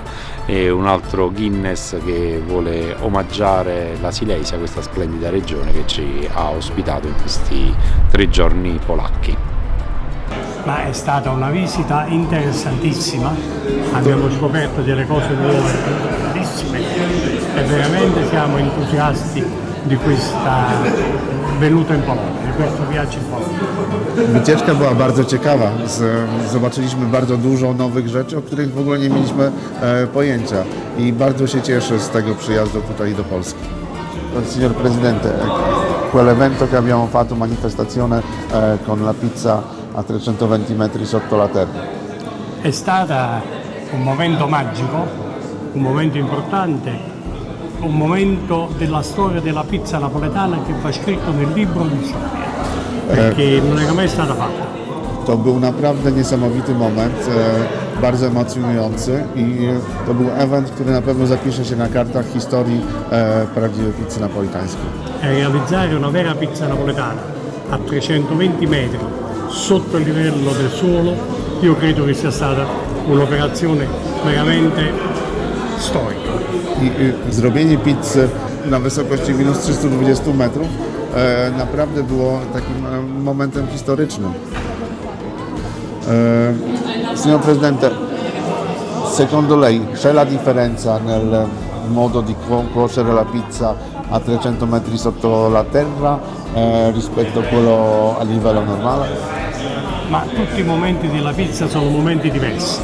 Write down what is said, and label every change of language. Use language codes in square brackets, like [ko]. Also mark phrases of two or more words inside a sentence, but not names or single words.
[it] E un altro Guinness che vuole omaggiare la Silesia, questa splendida regione che ci ha ospitato in questi 3 giorni polacchi. ma è stata una visita interessantissima, abbiamo scoperto delle cose nuove, bellissime e veramente siamo entusiasti di questa venuta in Polonia, di questo viaggio in Polonia. [pl] Wycieczka była bardzo ciekawa. Zobaczyliśmy bardzo dużo nowych rzeczy, o których w ogóle nie mieliśmy pojęcia i bardzo się cieszę z tego przyjazdu tutaj do Polski. [it] Signor Presidente, quell'evento che abbiamo fatto, manifestazione con la pizza a 320 metri sotto la terra. È stata un momento magico, un momento importante, un momento della storia della pizza napoletana che va scritto nel libro di storia, perché non era mai stata fatta. [pl] To był naprawdę niesamowity moment, bardzo emocjonujący i to był event, który na pewno zapisze się na kartach historii prawdziwej pizzy napolitańskiej. [it] Realizzare una vera pizza napoletana a 320 metri sotto il livello del suolo, io credo che sia stata un'operazione veramente storica. [pl] I zrobienie pizzy na wysokości minus 320 metrów naprawdę było takim momentem historycznym. [it] Signor Presidente, secondo lei c'è la differenza nel modo di cuocere la pizza a 300 metri sotto la terra rispetto a quello a livello normale? Ma tutti i momenti della pizza sono momenti diversi.